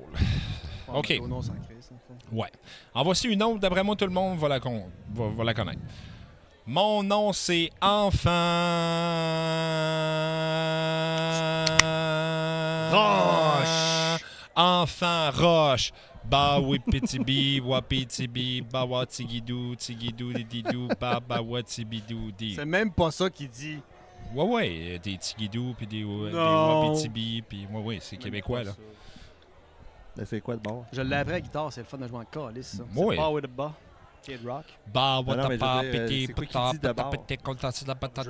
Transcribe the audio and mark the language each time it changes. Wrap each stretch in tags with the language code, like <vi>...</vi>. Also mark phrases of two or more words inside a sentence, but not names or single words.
<fr>Ouais, OK. Madonna, sans crise, dans le fond. Ouais. En voici une autre, d'après moi, tout le monde va la connaître. Mon nom, c'est Enfant. Roche. Enfant Roche. Ba wipitibi, wapitibi, ba watigidou, tigidou, dididou, ba ba watibidou, di. C'est même pas ça qu'il dit. Ouais, des tigidou, puis des Non. wapitibi, puis ouais, c'est québécois, là. Mais c'est quoi de bord? Je l'ai appris à la guitare, c'est le fun de jouer en calice, ça. Ouais. C'est Bar with a Bar. Kid Rock. Ba non, mais je veux watapa, dire, piti, c'est quoi qu'il pata, dit d'abord? pata, piti, contati, la patata,</fr>